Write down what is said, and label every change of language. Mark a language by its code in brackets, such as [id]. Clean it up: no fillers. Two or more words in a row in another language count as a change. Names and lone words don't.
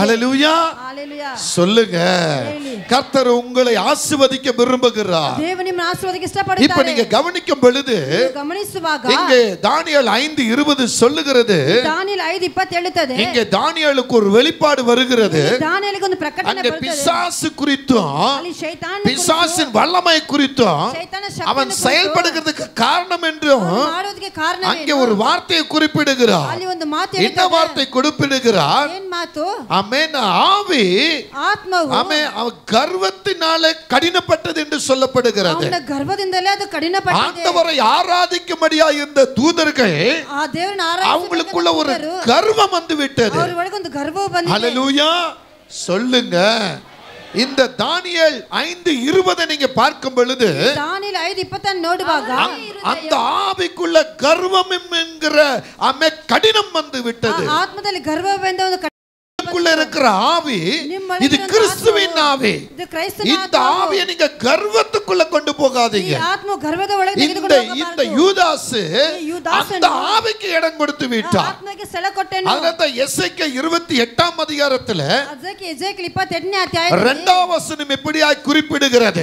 [ta] ஹalleluya. ஹalleluya. சொல்லுங்க, கர்த்தர் உங்களை ஆசீர்வதிக்க விரும்புகிறார். [kn] ದೇವರು ನಿಮ್ಮನ್ನು ಆಶೀರ್ವದಿಸಕ್ಕೆ ಇಷ್ಟಪಡುತ್ತಾರೆ. [ta] இப்போ நீங்க கவனிக்கும் பொழுது [kn] ಗಮನಿಸುವಾಗ [ta] இங்கே தானியேல் 5:20 சொல்லுகிறது. [kn] தானியேல் 5:20 ಹೇಳುತ್ತದೆ. [ta] இங்கே தானியேலுக்கு ஒரு வெளிப்பாடு வருகிறது. [kn] தானியேலுக்கு ಒಂದು ಪ್ರಕಟಣೆ [ta] அங்கே [kn] ಬರುತ್ತದೆ. [ta] பிசாசு குறித்தும் [kn] ಅಲ್ಲಿ ಶೈತಾನ [ta] பிசாசின் வல்லமை குறித்தும் அவன் செயல்படுகிறதுக்கு காரணம் என்றும் அங்கே ஒரு வார்த்தையை குறிப்பிடுகிறார். என்ன வார்த்தை குறிப்பிடுகிறார்? ஆமென். ஆவி கர்வத்தினாலே கடினப்பட்டது என்று சொல்லப்படுகிறது. ஆண்டவரை ஆராதிக்கும்படியா இருந்த தூதர்கள் அவங்களுக்குள்ள ஒரு கர்வம் வந்து விட்டது. ஹalleluya. சொல்லுங்க, இந்த தானியேல் 5:20 நீங்க பார்க்கும் பொழுது [kn] தானியேல் 5:20 ನೋಡುವಾಗ [ta] அந்த ஆவிக்குள்ள கர்வம் என்கிற கடினம் வந்து விட்டது. [kn] ஆத்மದಲ್ಲಿ ಗರ್ವವೆಂದ ಒಂದು [ta] இருக்கிற ஆவி இது கிறிஸ்துவின் ஆவி. இந்த ஆவியை நீங்க கர்வத்துக்குள்ள கொண்டு போகாதீங்க. இந்த யூதாஸ் அந்த ஆவிக்கு இடம் கொடுத்து விட்டார். அதனால எசேக்கியேல் 28ஆம் அதிகாரத்துல 2ஆம் வசனம் எப்படியாய் குறிப்பிடுகிறது.